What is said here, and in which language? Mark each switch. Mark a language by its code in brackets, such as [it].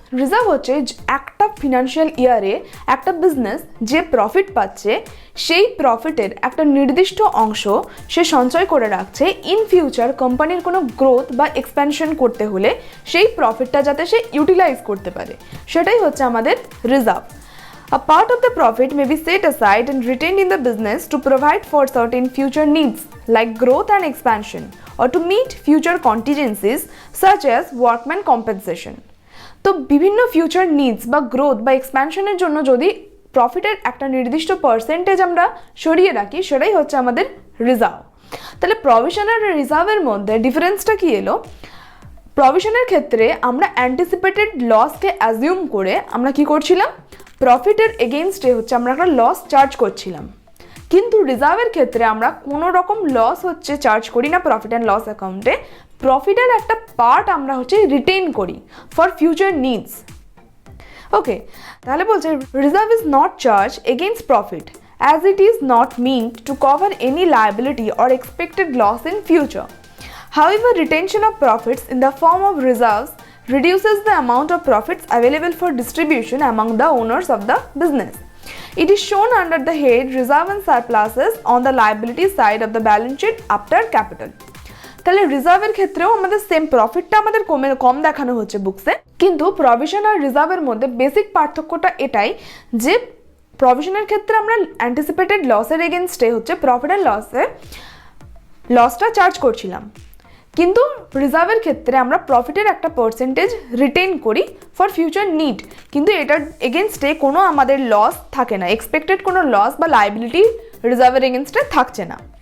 [bn] Reserve হচ্ছে একটা financial ইয়ারে একটা বিজনেস যে প্রফিট পাচ্ছে সেই প্রফিটের একটা নির্দিষ্ট অংশ সে সঞ্চয় করে রাখছে ইন ফিউচার কোম্পানির কোনো গ্রোথ বা এক্সপ্যানশন করতে হলে সেই প্রফিটটা যাতে সে ইউটিলাইজ করতে পারে, সেটাই হচ্ছে আমাদের reserve. [en] A part of the profit may be set aside and retained in the business to provide for certain future needs like growth and expansion or to meet future contingencies such as workman compensation. [bn] তো বিভিন্ন future needs বা growth বা এক্সপ্যানশনের জন্য যদি প্রফিটের একটা নির্দিষ্ট percentage আমরা সরিয়ে রাখি, সেটাই হচ্ছে আমাদের রিজার্ভ। তাহলে প্রভিশন আর রিজার্ভের মধ্যে ডিফারেন্সটা কি এলো? প্রভিশনের ক্ষেত্রে আমরা অ্যান্টিসিপেটেড লসকে অ্যাজিউম করে আমরা কি করছিলাম, প্রফিটের এগেইনস্টে হচ্ছে আমরা একটা লস চার্জ করছিলাম। কিন্তু রিজার্ভের ক্ষেত্রে আমরা কোনো রকম লস হচ্ছে চার্জ করি না প্রফিট অ্যান্ড লস অ্যাকাউন্টে। প্রফিটের একটা পার্ট আমরা হচ্ছে রিটেইন করি ফর ফিউচার নিডস। [en] okay, [bn] তাহলে বলছে [en] Reserve is not charge against profit as it is not meant to cover any liability or expected loss in future. However, retention of profits in the form of reserves reduces the amount of profits available for distribution among the owners of the business. It is shown under the head Reserve and Surpluses on the liability side of the balance sheet after capital. [bn] তাহলে রিজার্ভের ক্ষেত্রেও আমাদের same প্রফিটটা আমাদের কম দেখানো হচ্ছে books, কিন্তু provision আর রিজার্ভের মধ্যে বেসিক পার্থক্যটা এটাই যে প্রভিশনের ক্ষেত্রে আমরা অ্যান্টিসিপেটেড লসের এগেনস্টে হচ্ছে প্রফিট অ্যান্ড লসটা চার্জ করছিলাম, কিন্তু রিজার্ভের ক্ষেত্রে আমরা প্রফিটের একটা পার্সেন্টেজ রিটেইন করি ফর ফিউচার নিড, কিন্তু এটার এগেনস্টে কোনো আমাদের লস থাকে না, এক্সপেক্টেড কোনো লস বা লায়াবিলিটি রিজার্ভের এগেনস্টে থাকছে না।